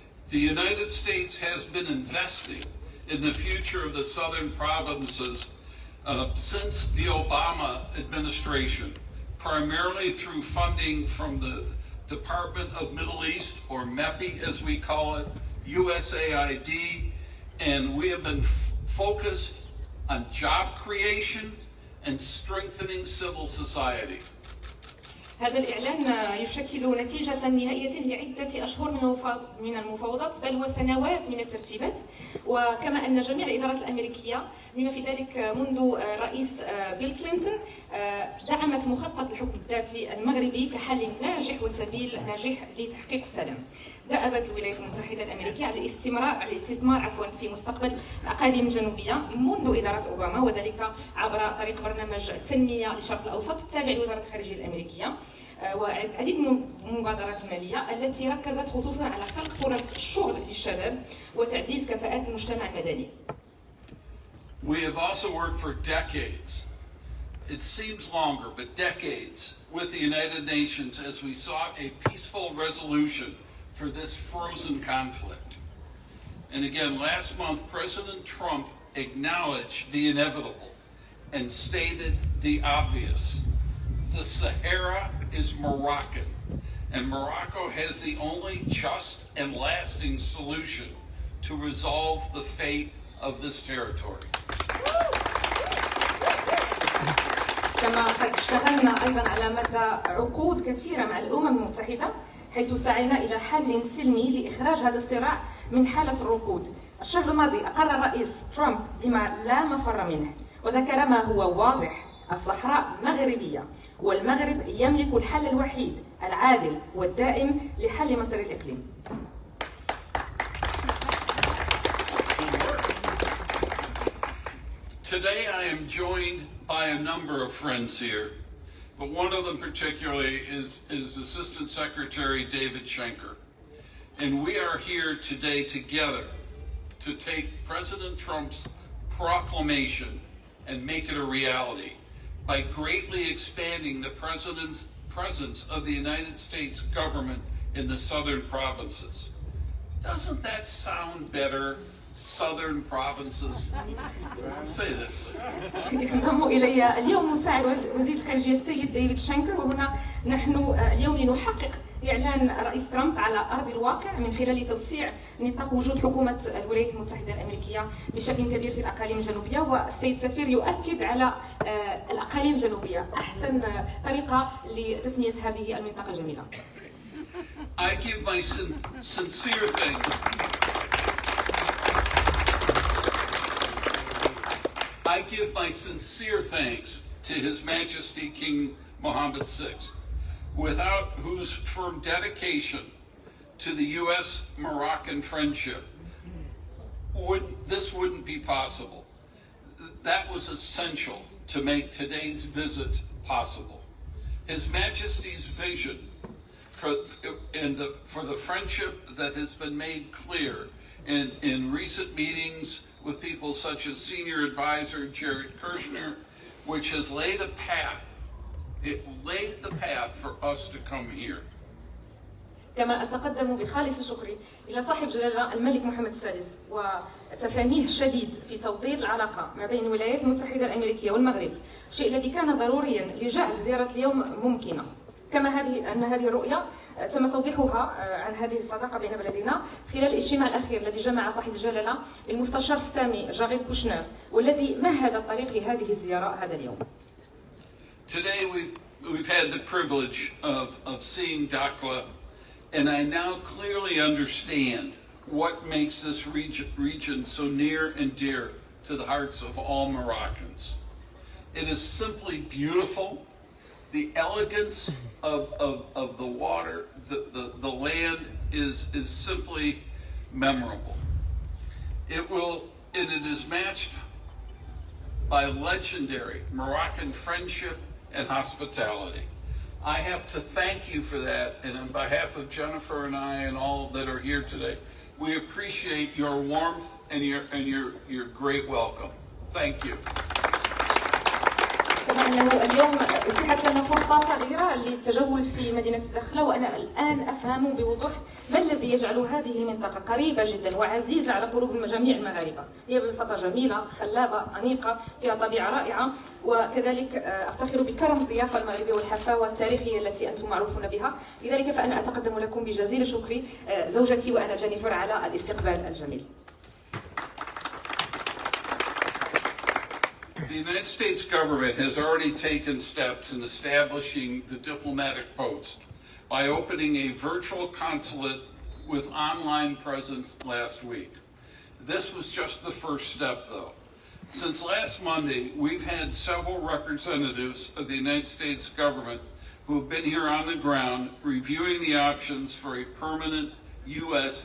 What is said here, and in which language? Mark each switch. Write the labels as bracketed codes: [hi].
[en] The United States has been investing in the future of the southern provinces since the Obama administration, primarily through funding from the Department of Middle East, or MEPI as we call it, USAID, and we have been focused on job creation and strengthening civil society. [ar] هذا الإعلان يشكل نتيجة نهائية لعدة أشهر من المفاوضات، بل وسنوات من الترتيبات، وكما أن جميع الإدارات الأمريكية بما في ذلك منذ الرئيس بيل كلينتون دعمت مخطط الحكم الذاتي المغربي كحل ناجح وسبيل ناجح لتحقيق السلام. دأبت الولايات المتحدة الأمريكية على الاستثمار في مستقبل الأقاليم الجنوبية منذ إدارة أوباما، وذلك عبر طريق برنامج التنمية للشرق الأوسط التابع لوزارة الخارجية الأمريكية، وعديد من المبادرات المالية التي ركزت خصوصا على خلق فرص الشغل للشباب وتعزيز كفاءات المجتمع المدني. [en] We have also worked for decades, it seems longer, but decades, with the United Nations as we sought a peaceful resolution for this frozen conflict. And again, last month, President Trump acknowledged the inevitable and stated the obvious. The Sahara is Moroccan, and Morocco has the only just and lasting solution to resolve the fate of this territory. [ar] كما قد اشتغلنا أيضا على مدى عقود كثيرة مع الأمم المتحدة، حيث سعينا إلى حل سلمي لإخراج هذا الصراع من حالة الركود. الشهر الماضي أقر الرئيس ترامب بما لا مفر منه، وذكر ما هو واضح: الصحراء مغربية، والمغرب يملك الحل الوحيد العادل والدائم لحل مصير الإقليم. [en] Today I am joined by a number of friends here, but one of them particularly is Assistant Secretary David Schenker. And we are here today together to take President Trump's proclamation and make it a reality by greatly expanding the President's presence of the United States government in the southern provinces. Doesn't that sound better? Southern provinces. Say that. [ar] ينضم إلي اليوم مساعد وزير الخارجية السيد ديفيد شانكر، وهنا نحن اليوم لنحقق إعلان الرئيس ترامب على أرض الواقع من خلال توسيع نطاق وجود حكومة الولايات المتحدة الأمريكية بشكل كبير في الأقاليم الجنوبية، والسيد السفير يؤكد على الأقاليم الجنوبية أحسن طريقة لتسمية هذه المنطقة الجميلة. [en] I give my sincere thanks. I give my sincere thanks to His Majesty King Mohammed VI, without whose firm dedication to the U.S.-Moroccan friendship this wouldn't be possible. That was essential to make today's visit possible. His Majesty's vision for the friendship that has been made clear in recent meetings with people such as Senior Advisor Jared Kushner, which has laid a path. It laid the path for us to come here. [ar] كما أتقدم بخالص شكري إلى صاحب جلالة الملك محمد السادس وتفانيه الشديد في توطيد العلاقة ما بين الولايات المتحدة الأمريكية والمغرب، الشيء الذي كان ضروريا لجعل زيارة اليوم ممكنة. كما أن هذه الرؤية تم توضيحها عن هذه الصداقة بين بلدينا خلال الاجتماع الأخير الذي جمع صاحب الجلالة المستشار السامي جاريد كوشنر، والذي مهد الطريق لهذه الزيارة هذا اليوم. [en] Today we've had the privilege of seeing Dakhla, and I now clearly understand what makes this region so near and dear to the hearts of all Moroccans. It is simply beautiful. The elegance of the water, the land is simply memorable. It is matched by legendary Moroccan friendship and hospitality. I have to thank you for that, and on behalf of Jennifer and I and all that are here today, we appreciate your warmth and your great welcome. Thank you. [ar] كما أنه اليوم أتيحت لنا فرصة صغيرة للتجول في مدينة الداخلة، وأنا الآن أفهم بوضوح ما الذي يجعل هذه المنطقة قريبة جدا وعزيزة على قلوب جميع المغاربة. هي ببساطة جميلة، خلابة، أنيقة، فيها طبيعة رائعة، وكذلك أفتخر بكرم الضيافة المغربية والحفاوة التاريخية التي أنتم معروفون بها. لذلك فأنا أتقدم لكم بجزيل شكري زوجتي وأنا جينيفر على الاستقبال الجميل. [en] The United States government has already taken steps in establishing the diplomatic post by opening a virtual consulate with online presence last week. This was just the first step, though. Since last Monday, we've had several representatives of the United States government who have been here on the ground reviewing the options for a permanent U.S.